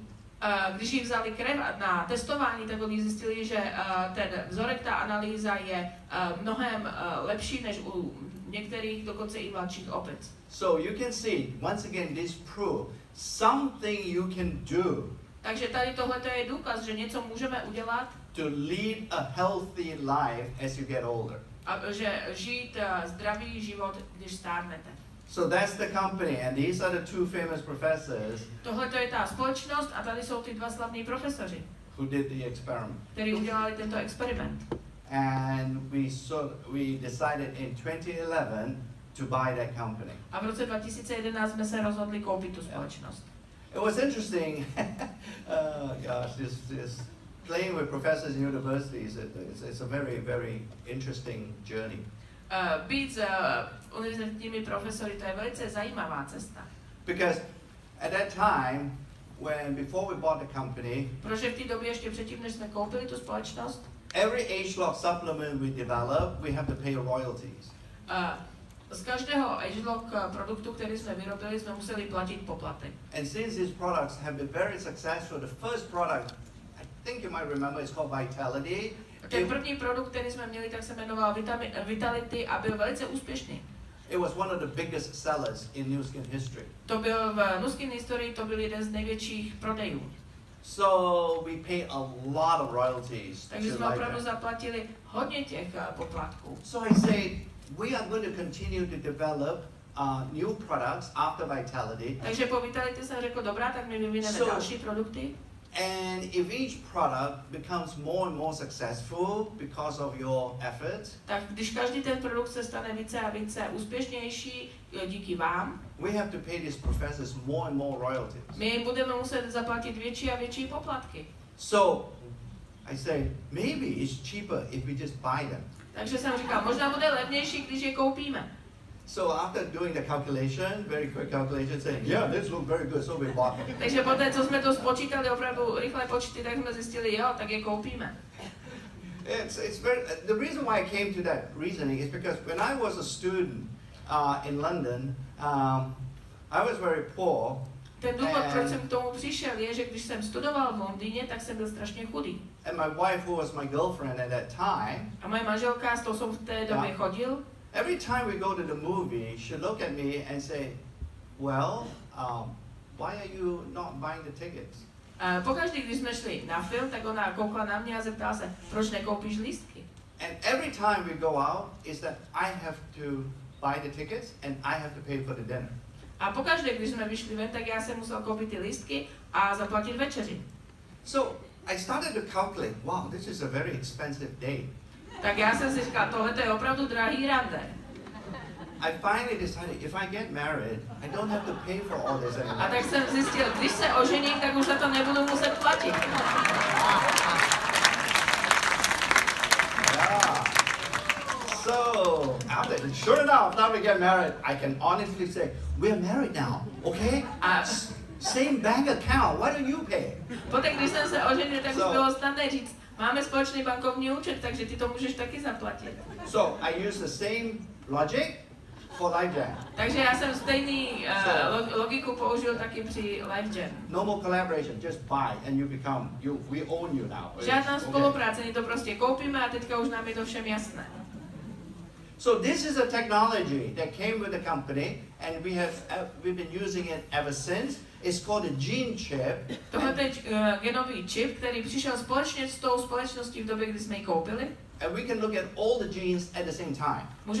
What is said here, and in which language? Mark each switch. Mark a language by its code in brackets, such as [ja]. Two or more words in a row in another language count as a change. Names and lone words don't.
[cs] Když jí vzali krev na testování, tak oni zjistili, že ten vzorek, ta analýza je mnohem lepší než u některých, dokonce i mladších opic. [en] So you can see, once again, this proof, something you can do [cs] Takže tady tohle je důkaz, že něco můžeme udělat, [en] to lead a healthy life as you get older. [cs] a že žít zdravý život, když stárnete. [en] So that's the company, and these are the two famous professors [cs] Tohle je ta společnost a tady jsou ty dva slavní profesoři, [en] who did the experiment. [cs] kteří udělali tento experiment. [en] And we decided in 2011 to buy that company. [cs] A v roce 2011 jsme se rozhodli koupit tu společnost. [en] It was interesting. Oh gosh, this playing with professors in universities. It's a very, very interesting journey. [cs] Být s univerzitními profesory, to je velice zajímavá cesta. [en] Because at that time, before we bought the company, [cs] Protože v té době ještě předtím, než jsme koupili tu společnost, [en] every age-lock supplement we develop, we have to pay royalties. [cs] z každého agelock produktu, který jsme vyrobili, jsme museli platit poplatek. [en] And since these products have been very successful, the first product, I think you might remember, is called Vitality. [cs] Ten první produkt, který jsme měli, tak se jmenoval Vitality a byl velice úspěšný. [en] It was one of the biggest sellers in Nu Skin history. [cs] To byl v Nu Skin historii, to byl jeden z největších prodejů. [en] So we pay a lot of royalties. [cs] Takže to jsme opravdu Lyca. zaplatili hodně těch poplatků. [en] So I say, we are going to continue to develop new products after Vitality. [cs] Takže po Vitality jsem řekl, dobrá, tak my vyvineme další produkty. [en] And if each product becomes more and more successful because of your efforts, [cs] Tak když každý ten produkt se stane více a více úspěšnější díky vám, [en] we have to pay these professors more and more royalties. [cs] my jim budeme muset zaplatit větší a větší poplatky. [en] So I say, maybe it's cheaper if we just buy them. [cs] Takže jsem říkal, možná bude levnější, když je koupíme. [en] So after doing the calculation, very quick calculation, saying, yeah, this looks very good, so we bought them. [cs] Takže poté, co jsme to spočítali, opravdu rychlé počty, tak jsme zjistili, jo, tak je koupíme. [en] It's very, the reason why I came to that reasoning is because when I was a student in London, I was very poor. [cs] Ten důvod, proč jsem k tomu přišel, je, že když jsem studoval v Londýně, tak jsem byl strašně chudý. [en] And my wife, who was my girlfriend at that time, [cs] A moje manželka, s tou jsem v té době chodil, [en] every time we go to the movie, she look at me and say, well, why are you not buying the tickets? [cs] pokaždý, když jsme šli na film, tak ona koukla na mě a zeptala se, proč nekoupíš lístky? [en] And every time we go out, is that I have to buy the tickets and I have to pay for the dinner. [cs] A pokaždé, když jsme vyšli ven, tak já jsem musel koupit ty lístky a zaplatit večeři. [en] So I started to calculate, wow, this is a very expensive date. [cs] Tak já jsem si říkal, tohle je opravdu drahý rande. [en] I finally decided, if I get married, I don't have to pay for all this [cs] A [en] anymore. [cs] tak jsem zjistil, když se ožením, tak už za to nebudu muset platit. [en] Yeah. So, sure enough, now we get married, I can honestly say, we're married now, okay? [cs] A [en] Same bank account, why don't you pay? [cs] poté, když jsem se oženil, tak už bylo snadné říct, máme společný bankovní účet, takže ty to můžeš taky zaplatit. [en] So, I use the same logic for Life Jam. [cs] Takže já jsem stejný logiku použil taky při Life Jam. [en] No more collaboration, just buy and you become, we own you now. [cs] Žádná [en] Okay. [cs] spolupráce, my to prostě koupíme a teďka už nám je to všem jasné. [en] So this is a technology that came with the company, and we've been using it ever since. It's called a gene chip. [cs] Tohle je genový čip, který přišel společně s tou společností v době, kdy jsme ji koupili. [en] And we can look at all the genes at the same time.